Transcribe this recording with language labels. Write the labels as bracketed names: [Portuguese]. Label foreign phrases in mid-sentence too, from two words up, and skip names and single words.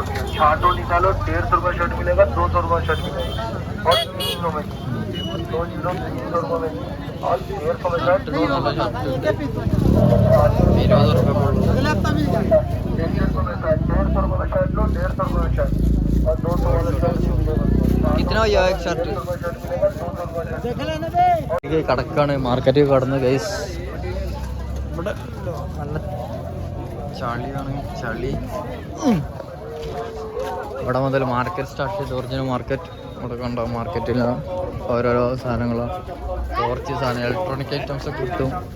[Hindi] छाटो निकालो 150 रुपये शर्ट मिलेगा, 200 रुपये शर्ट मिलेगा और 300 में 300 रुपये में और 150 में शर्ट 20 रुपये 150 में शर्ट लो, 150 रुपये में शर्ट और 200 वाला शर्ट भी मिलेगा. कितना भैया एक शर्ट? [Malayalam] കടക്കാണ്, മാർക്കറ്റിൽ കടന്ന് ഗൈസ്. ഇവിടെ നല്ല ചളിയാണ്, ചളി. ഇവിടെ മുതൽ മാർക്കറ്റ് സ്റ്റാർട്ട് ചെയ്ത് ഒറിജിനൽ മാർക്കറ്റ്. ഇവിടെ കണ്ടോ മാർക്കറ്റിൽ ഓരോരോ സാധനങ്ങൾ, കുറച്ച് സാധനം ഇലക്ട്രോണിക് ഐറ്റംസ് ഒക്കെ കിട്ടും.